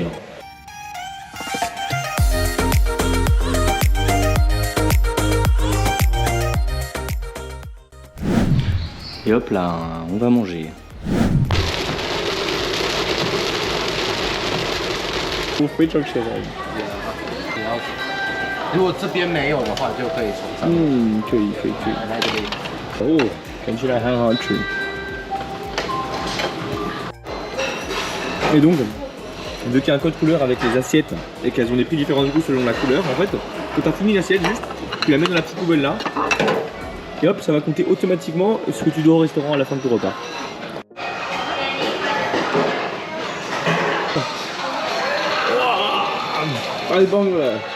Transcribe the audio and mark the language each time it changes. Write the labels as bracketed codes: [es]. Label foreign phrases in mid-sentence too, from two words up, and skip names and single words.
[fr] Hein. Et hop là, on va manger. [zh] 我非常期待。如果这边没有的话，就可以从上面。嗯，可以。来这边。哦，看起来很好吃。 [fr] Et donc, vu qu'il y a un code couleur avec les assiettes et qu'elles ont des prix différents du coup selon la couleur, en fait, quand tu as fini l'assiette, juste, tu la mets dans la petite poubelle là, et hop, ça va compter automatiquement ce que tu dois au restaurant à la fin de ton repas. Allez, bang là.